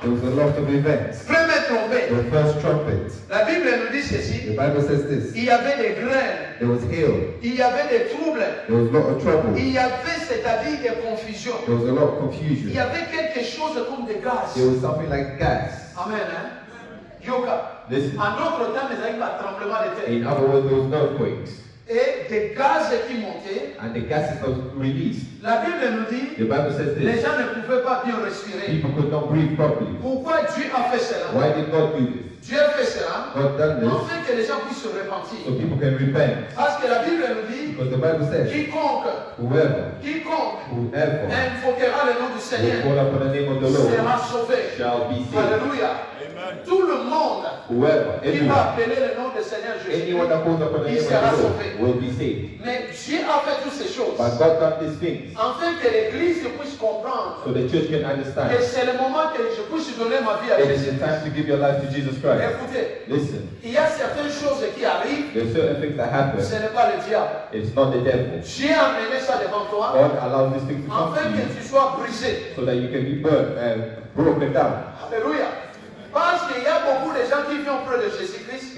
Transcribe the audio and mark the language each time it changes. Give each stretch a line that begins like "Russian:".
English: There was a lot of events.
French: Première trompette.
English: The first trumpet.
French: La Bible nous dit ceci.
English: The Bible says this.
French: Il y avait des graines.
English: There was hail.
French: Il y avait des troubles.
English: There was a lot of trouble.
French: Il y avait, c'est-à-dire des confusions.
English: There was a lot of confusion.
French: Il y avait quelque chose comme des gaz.
English: There was something like gas. Amen. Hein? Yoka. Listen.
French: En d'autres temps, il y avait un tremblement de terre.
English: In other words, there was earthquakes.
French: Et des gaz qui montaient.
English: And the gases that was released.
French: La Bible nous dit.
English: The Bible says this.
French: Les gens ne pouvaient pas bien respirer.
English: People could not breathe properly.
French: Pourquoi Dieu a fait cela?
English: Why did God do this?
French: Dieu a fait cela.
English: God done this.
French: Afin que les gens puissent se repentir.
English: So people can repent.
French: Parce que la Bible nous dit.
English: Because the Bible says.
French: Quiconque.
English: Whoever
French: invoquera le nom du Seigneur.
English: Will call upon the name of the Lord.
French: Sera sauvé.
English: Shall be saved. Alléluia.
French: Tout le monde qui va appeler le nom du Seigneur Jésus, il sera sauvé.
English: Will be saved.
French: Mais Dieu a fait toutes ces choses
English: But God done these things
French: afin que l'Église puisse comprendre
English: so the church can understand.
French: que c'est le moment que je puisse donner ma vie à
English: It is
French: Jésus.
English: the time to give your life to Jesus Christ.
French: Écoutez,
English: listen.
French: Il y a certaines choses qui arrivent.
English: There are certain things that happen.
French: Ce n'est pas le diable.
English: It's not the devil.
French: Dieu a amené ça devant toi.
English: God allows these things to come
French: afin
English: to you
French: que tu sois brisé.
English: so that you can be burned and broken down. Alléluia.
French: Parce qu'il y a beaucoup de gens qui viennent près de Jésus-Christ.